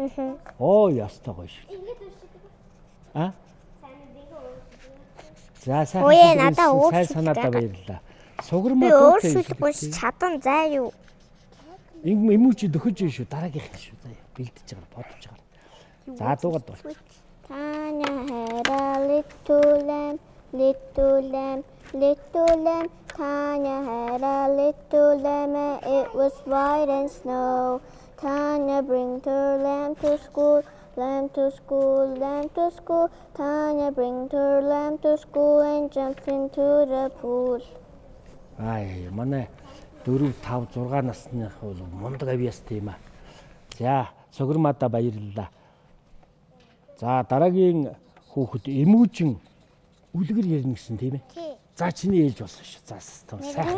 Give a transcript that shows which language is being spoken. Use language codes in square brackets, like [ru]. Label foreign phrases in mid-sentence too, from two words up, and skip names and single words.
[mn] Оо ястаа гоё шүү. А? За сайн санаадаа баярлалаа. Сугрмаа дуутай шүлэг чадан заа юу? Эмүүчи дөхөж шүү дараагийнх нь шүү. За бэлдэж байгаа бодож байгаа. За дуугаад бол. [en] Tanya had a little lamb, Tanya had a little lamb and it was white and snow. Tanya bring her lamb to school, lamb to school, lamb to school. Tanya bring her lamb to school and jumps into the pool. [mn] Ай манай 4 5 6 насных бол мундаг авьяастай юм аа. За сугрмаадаа баярлалаа. За дараагийн хүүхэд эмүүжин үлгэр ярина гэсэн тийм ээ. За чиний ээлж болсон шүү. За сайхан.